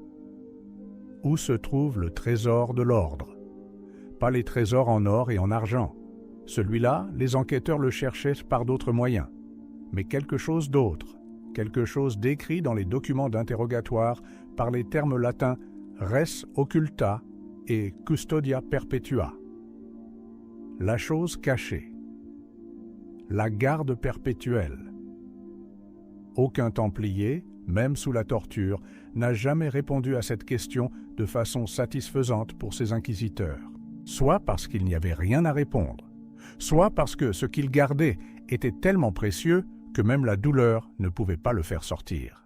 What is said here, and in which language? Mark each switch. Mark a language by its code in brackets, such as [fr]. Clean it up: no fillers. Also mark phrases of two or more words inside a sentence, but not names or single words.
[fr] Où se trouve le trésor de l'ordre? Pas les trésors en or et en argent. Celui-là, les enquêteurs le cherchaient par d'autres moyens. Mais quelque chose d'autre, quelque chose décrit dans les documents d'interrogatoire par les termes latins [la] res occulta et custodia perpetua. [fr] La chose cachée. La garde perpétuelle. Aucun Templier, même sous la torture, n'a jamais répondu à cette question de façon satisfaisante pour ses inquisiteurs. Soit parce qu'il n'y avait rien à répondre, soit parce que ce qu'il gardait était tellement précieux que même la douleur ne pouvait pas le faire sortir.